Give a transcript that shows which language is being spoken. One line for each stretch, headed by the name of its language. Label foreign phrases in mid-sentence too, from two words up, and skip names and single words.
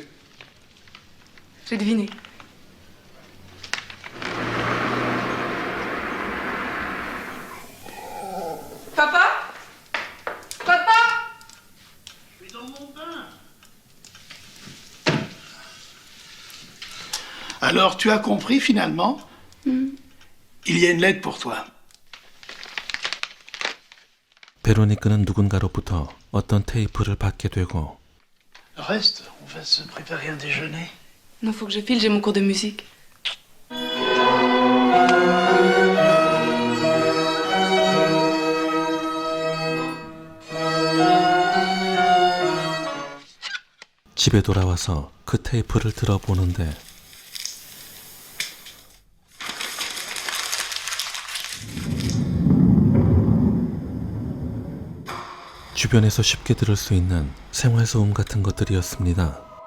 French: J'ai deviné. Papa? Papa? Je suis dans mon bain. Alors, tu as compris finalement? Il y a une lettre pour toi.
Korean: 베로니카는 누군가로부터 어떤 테이프를 받게 되고
French: Reste, on va se préparer un déjeuner. Non, faut que je file, j'ai mon cours de musique.
Korean: 집에 돌아와서 그 테이프를 들어보는데 주변에서 쉽게 들을 수 있는 생활소음 같은 것들이었습니다.